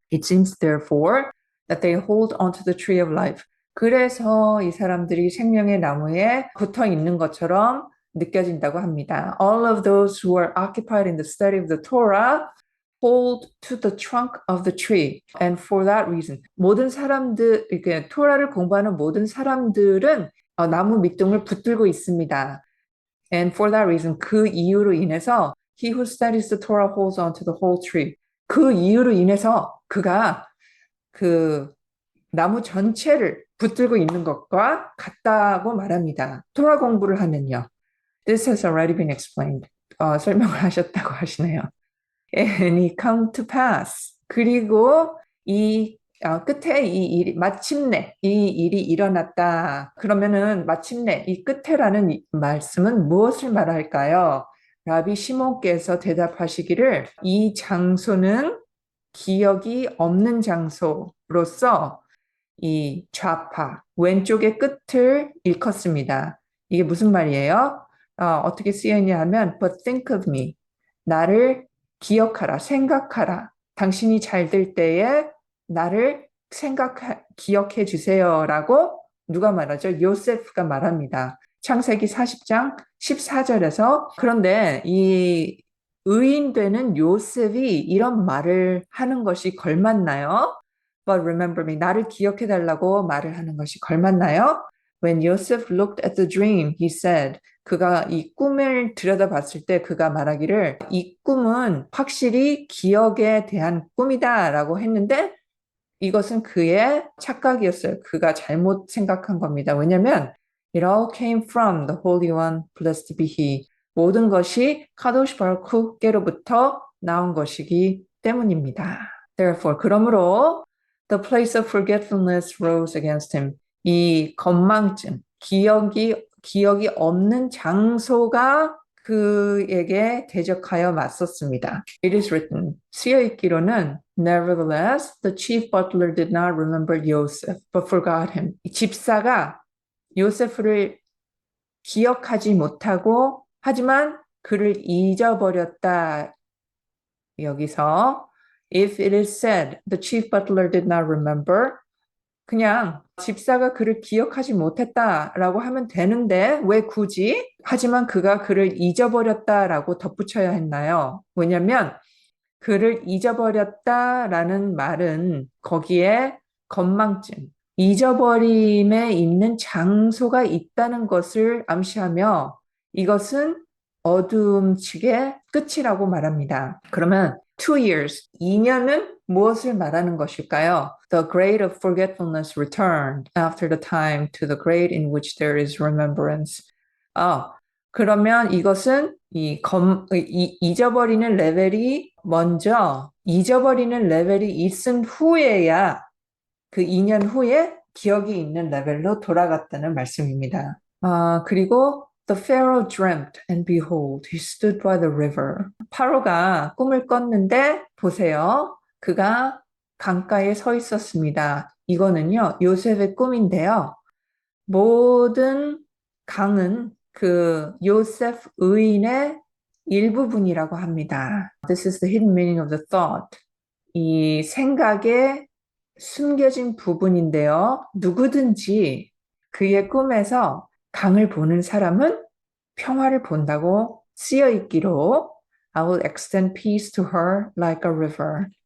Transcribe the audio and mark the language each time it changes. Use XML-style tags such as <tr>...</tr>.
<en>It seems therefore that they hold onto the tree of life.</en> <ko>그래서 이 사람들이 생명의 나무에 붙어 있는 것처럼 느껴진다고 합니다.</ko> <en>All of those who are occupied in the study of the Torah hold to the trunk of the tree. And for that reason,</en> <ko>모든 사람들, 이렇게 토라를 공부하는 모든 사람들은 나무 밑둥을 붙들고 있습니다.</ko> <en>And for that reason,</en> <ko>그 이유로 인해서</ko> <en>he who studies the Torah holds on to the whole tree.</en> <ko>그 이유로 인해서 그가 그 나무 전체를 붙들고 있는 것과 같다고 말합니다. 토라 공부를 하면요.</ko> <en>This has already been explained.</en> <ko>설명을 하셨다고 하시네요.</ko> <en>And it come to pass.</en> <ko>그리고 이 끝에 이 일이 마침내 이 일이 일어났다. 그러면은 마침내 이 끝에라는 말씀은 무엇을 말할까요? 라비 시몬께서 대답하시기를 이 장소는 기억이 없는 장소로서 이 좌파 왼쪽의 끝을 일컫습니다. 이게 무슨 말이에요? 어떻게 쓰여있냐 하면</ko> <en>But think of me.</en> <ko>나를 기억하라, 생각하라. 당신이 잘 될 때에 나를 기억해 주세요 라고 누가 말하죠? 요세프가 말합니다. 창세기 40장 14절에서 그런데 이 의인되는 요셉이 이런 말을 하는 것이 걸맞나요?</ko> <en>But remember me.</en> <ko>나를 기억해 달라고 말을 하는 것이 걸맞나요?</ko> <en>When Joseph looked at the dream, he said,</en> <ko>그가 이 꿈을 들여다봤을 때 그가 말하기를 이 꿈은 확실히 기억에 대한 꿈이다 라고 했는데 이것은 그의 착각이었어요. 그가 잘못 생각한 겁니다. 왜냐하면</ko> <en>It all came from the Holy One, blessed be He.</en> <ko>모든 것이 카도시 바르크께로부터 나온 것이기 때문입니다.</ko> <en>Therefore,</en> <ko>그러므로</ko> <en>the place of forgetfulness rose against him.</en> <ko>이 건망증, 기억이 없는 장소가 그에게 대적하여 맞섰습니다.</ko> <en>It is written,</en> <ko>쓰여 있기로는</ko> <en>Nevertheless, the chief butler did not remember Joseph, but forgot him.</en> <ko>이 집사가 요세프를 기억하지 못하고 하지만 그를 잊어버렸다. 여기서</ko> <en>if it is said the chief butler did not remember</en> <ko>그냥 집사가 그를 기억하지 못했다라고 하면 되는데 왜 굳이? 하지만 그가 그를 잊어버렸다라고 덧붙여야 했나요? 왜냐면 그를 잊어버렸다라는 말은 거기에 건망증, 잊어버림에 있는 장소가 있다는 것을 암시하며 이것은 어둠칙의 끝이라고 말합니다. 그러면</ko> <en>2 years,</en> <ko>2년은 무엇을 말하는 것일까요?</ko> <en>The grade of forgetfulness returned after the time to the grade in which there is remembrance.</en> <ko>그러면 이것은 잊어버리는 레벨이 먼저 잊어버리는 레벨이 있은 후에야 그 2년 후에 기억이 있는 레벨로 돌아갔다는 말씀입니다. 그리고</ko> <en>The Pharaoh dreamt and behold, he stood by the river.</en> <ko>파로가 꿈을 꿨는데 보세요. 그가 강가에 서 있었습니다. 이거는요, 요셉의 꿈인데요. 모든 강은 그 요셉 의인의 일부분이라고 합니다.</ko> <en>This is the hidden meaning of the thought.</en> <ko>이 생각의 숨겨진 부분인데요. 누구든지 그의 꿈에서 강을 보는 사람은 평화를 본다고 쓰여 있기로</ko> <en>I will extend peace to her like a river.</en>